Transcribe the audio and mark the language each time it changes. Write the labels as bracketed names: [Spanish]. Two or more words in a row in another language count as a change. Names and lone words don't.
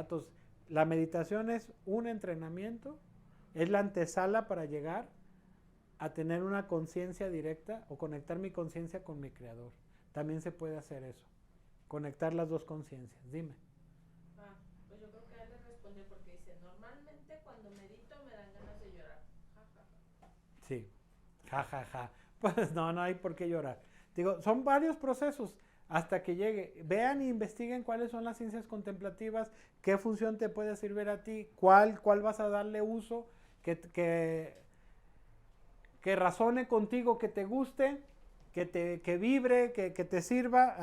[Spanish] Entonces, la meditación es un entrenamiento, es la antesala para llegar a tener una conciencia directa o conectar mi conciencia con mi creador. También se puede hacer eso. Conectar las dos conciencias. Dime. Pues yo creo que él le respondió porque dice, normalmente cuando medito me dan ganas de llorar. Ja, ja, ja. Sí. Ja, ja, ja. Pues no hay por qué llorar. Digo, son varios procesos hasta que llegue. Vean e investiguen cuáles son las ciencias contemplativas, qué función te puede servir a ti, cuál vas a darle uso, que razone contigo, que te guste, que vibre, que te sirva.